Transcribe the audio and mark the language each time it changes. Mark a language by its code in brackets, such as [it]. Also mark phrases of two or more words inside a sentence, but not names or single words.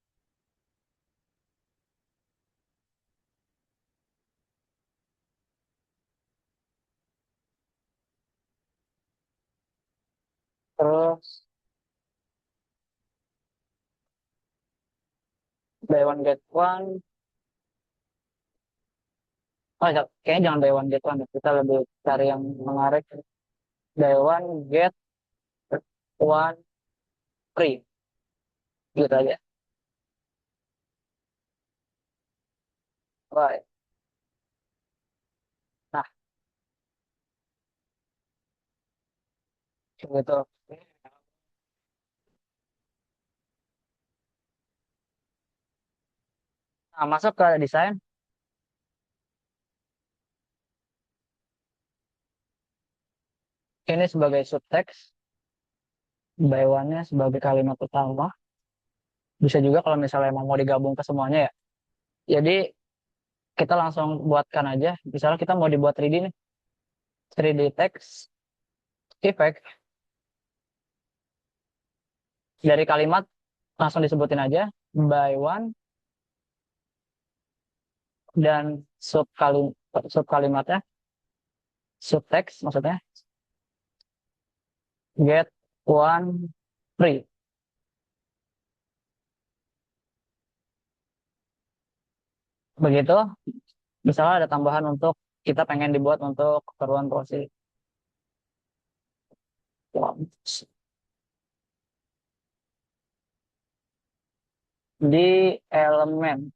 [id] Terus [en] buy one, get one. [id] Oh, kayaknya jangan [en] buy one, get one. [id] Kita lebih cari yang menarik. [en] Buy one, get one free. [id] Gitu aja. Right. Nah, gitu. Nah, masuk ke desain. Ini sebagai subtext. [en] Buy one- [id] nya sebagai kalimat utama. Bisa juga kalau misalnya emang mau digabung ke semuanya ya. Jadi kita langsung buatkan aja. Misalnya kita mau dibuat 3D nih. [en] 3D text effect [id] dari kalimat langsung disebutin aja [en] by one [id] dan sub kalimatnya subtext maksudnya [en] get one free. [id] Begitu. Misalnya ada tambahan untuk kita pengen dibuat untuk keperluan proses di elemen.